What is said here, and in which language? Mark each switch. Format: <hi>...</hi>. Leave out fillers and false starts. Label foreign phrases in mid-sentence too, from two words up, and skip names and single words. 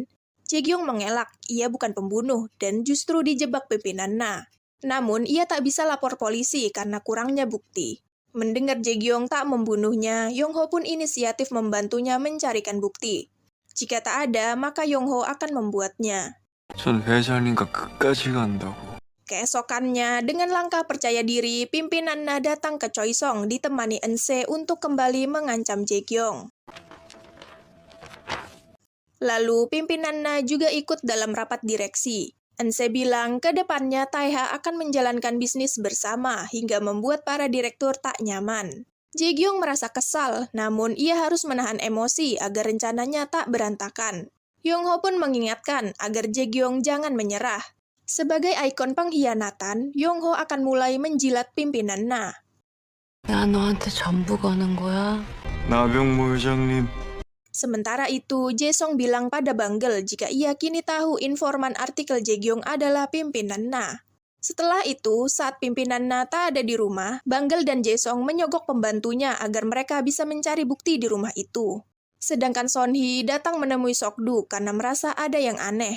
<id>Jae-gyong mengelak, ia bukan pembunuh dan justru dijebak pimpinan Na. Namun, ia tak bisa lapor polisi karena kurangnya bukti. Mendengar Jae-gyong tak membunuhnya, Yong-ho pun inisiatif membantunya mencarikan bukti. Jika tak ada, maka Yong-ho akan membuatnya.</id> <ko>전 회장님과 끝까지 간다고.</ko> <id>Keesokannya, dengan langkah percaya diri, pimpinan Na datang ke Choi-song ditemani Eun-se untuk kembali mengancam Jae-gyong. Lalu, pimpinan Na juga ikut dalam rapat direksi. Eun-se bilang ke depannya Taeha akan menjalankan bisnis bersama hingga membuat para direktur tak nyaman. Jae-gyong merasa kesal, namun ia harus menahan emosi agar rencananya tak berantakan. Yong-ho pun mengingatkan agar Jae-gyong jangan menyerah. Sebagai ikon pengkhianatan, Yong-ho akan mulai menjilat pimpinan Na.</id> <ko>나 너한테 전부 거는 거야? 나병모 회장님.</ko> <id>Sementara itu, Jae-song bilang pada Banggel jika ia kini tahu informan artikel Jae-gyong adalah pimpinan Na. Setelah itu, saat pimpinan Na tak ada di rumah, Banggel dan Jae-song menyogok pembantunya agar mereka bisa mencari bukti di rumah itu. Sedangkan Son-hee datang menemui Sok-du karena merasa ada yang aneh.</id>